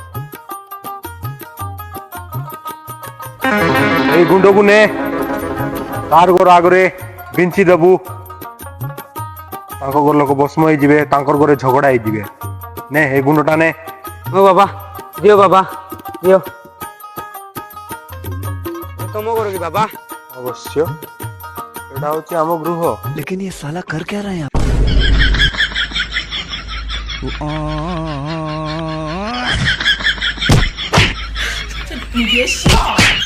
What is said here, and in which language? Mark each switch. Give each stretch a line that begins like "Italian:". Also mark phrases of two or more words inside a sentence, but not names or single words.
Odia: ଏଇ ଗୁଣ୍ଡକୁ ନେ, ତାର ଘର ଆଗରେ ବିଞ୍ଚି ଦେବୁ, ତାଙ୍କ ଘର ଲୋକ ଭସ୍ମ ହେଇଯିବେ, ତାଙ୍କର ଘରେ ଝଗଡ଼ା ହେଇଯିବେ। ନେ ଏଇ ଗୁଣ୍ଡଟା ନେ। ହଁ ବାବା ଦିଅ ବାବା ଦିଅ। ତମ ଘର କି ବାବା? ଅବଶ୍ୟ ଏଇଟା ହଉଛି ଆମ ଗୃହ।
Hindi: लेकिन ये साला कर क्या रहे हैं आप?